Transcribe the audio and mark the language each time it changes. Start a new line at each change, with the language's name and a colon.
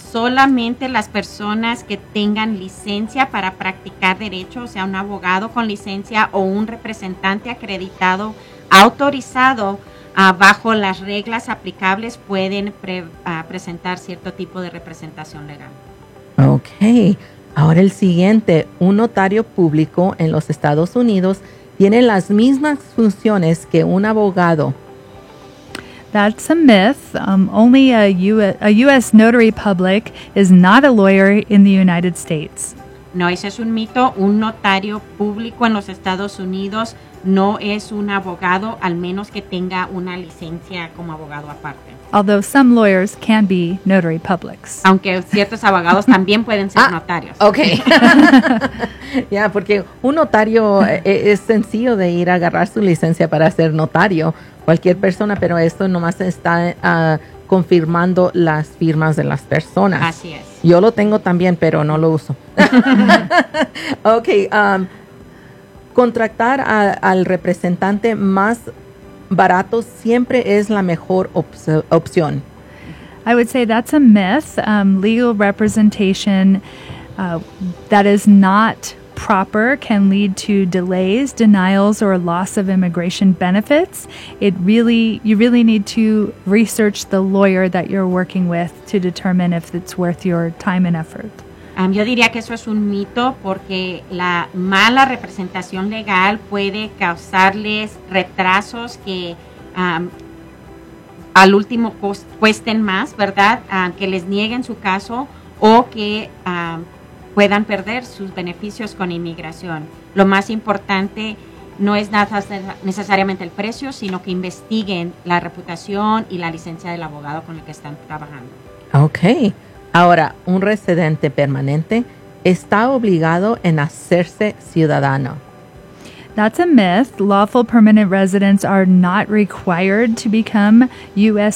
Spanish: Solamente las personas que tengan licencia para practicar derecho, o sea, un abogado con licencia o un representante acreditado, autorizado bajo las reglas aplicables, pueden presentar cierto tipo de representación legal.
English: Okay.
Spanish: Ahora el siguiente, un notario público en los Estados Unidos tiene las mismas funciones que un abogado.
English: That's a myth. Only a U.S. notary public is not a lawyer in the United States.
Spanish: No, ese es un mito. Un notario público en los Estados Unidos no es un abogado, al menos que tenga una licencia como abogado aparte.
English: Although some lawyers can be notary publics.
Spanish: Aunque ciertos abogados también pueden ser notarios.
English: Okay.
Spanish: Ya, yeah, porque un notario es sencillo de ir a agarrar su licencia para ser notario, cualquier persona, pero esto nomás está confirmando las firmas de las personas. Así es. Yo lo tengo también, pero no lo uso. Okay. Contratar al representante más barato siempre es la mejor opción.
English: I would say that's a myth. Legal representation that is not proper can lead to delays, denials, or loss of immigration benefits. You really need to research the lawyer that you're working with to determine if it's worth your time and effort.
Spanish: Yo diría que eso es un mito porque la mala representación legal puede causarles retrasos que al último cuesten más, ¿verdad? Que les nieguen su caso o que puedan perder sus beneficios con inmigración. Lo más importante no es nada necesariamente el precio, sino que investiguen la reputación y la licencia del abogado con el que están trabajando.
English: Okay.
Spanish: Ahora, un residente permanente está obligado en hacerse ciudadano.
English: That's a myth. Lawful permanent residents are not required to become U.S.